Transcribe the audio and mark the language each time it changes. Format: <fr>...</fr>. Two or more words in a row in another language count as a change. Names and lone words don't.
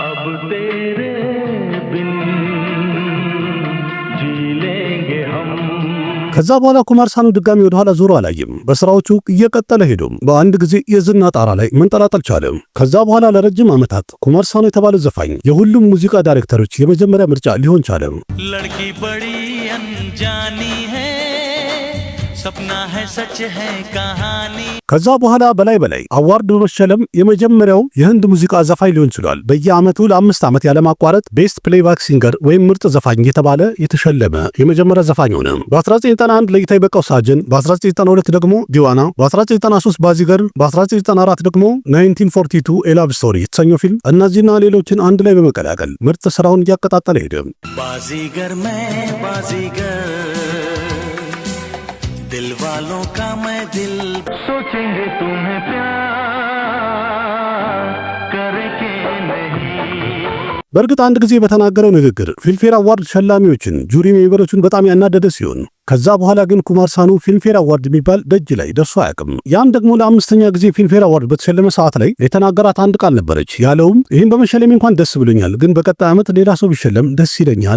<am>ከዛ በኋላ ኩማር ሳኑ ድጋሚ ወደ ኋላ ዞሮ አላየም። በስራዎቹ እየቀጠለ ሄዶ በአንድ ጊዜ የዝና ጣራ ላይ መንጠላጠል ቻለ። ከዛ በኋላ ለረጅም ዓመታት ኩማር ሳኑ የተባለ ዘፋኝ የሁሉም ሙዚቃ ዳይሬክተሮች የመጀመሪያ ምርጫ ሊሆን ቻለ።</am> <hi>ለड़की बड़ी अनजानी है सपना है सच है कहानी</hi> <am>ከዛ በኋላ በላይ አዋርድ በመሸለም የመጀመሪያው የህንድ ሙዚቃ ዘፋኝ ሊሆን ችሏል። በየዓመቱ ለ5 ዓመት ያለማቋረጥ</am> <en>best playback singer</en> <am>ወይም ምርጥ ዘፋኝ የተባለ የተሸለመ የመጀመሪያ ዘፋኝ ሆነ። በ1991 ለይታ የበቃው ሳጅን፣ በ1992 ደግሞ ዲዋና፣ በ1993 ባዚገር፣ በ1994 ደግሞ 1942 ኤላቭ ስቶሪ የተሰኘው ፊልም እነዚህና ሌሎችን አንድ ላይ በመቀላቀል ምርጥ ስራውን እያቀጣጠለ ሄደ።</am> <hi>बाजीगर मैं बाजीगर दिल वालों का मैं दिल सोचेंगे तुम्हें प्यार करे के नहीं</hi> <am>በእርግጥ አንድ ጊዜ በተናገረው ንግግር ፊልምፌር አዋርድ ሸላሚዎችን ጁሪ ሜምበሮችን በጣም ያናደደ ሲሆን ከዛ በኋላ ግን ኩማር ሳኑ ፊልምፌር አዋርድ የሚባል ደጅ ላይ ደርሶ አያውቅም። ያም ደግሞ ለአምስተኛ ጊዜ ፊልምፌር አዋርድ በተሸለመ ሰዓት ላይ የተናገራት አንድ ቃል ነበረች። ያለውም ይህን በመሸለሜ እንኳን ደስ ብሎኛል፣ ግን በቀጣይ ዓመት ሌላ ሰው ቢሸለም ደስ ይለኛል</am>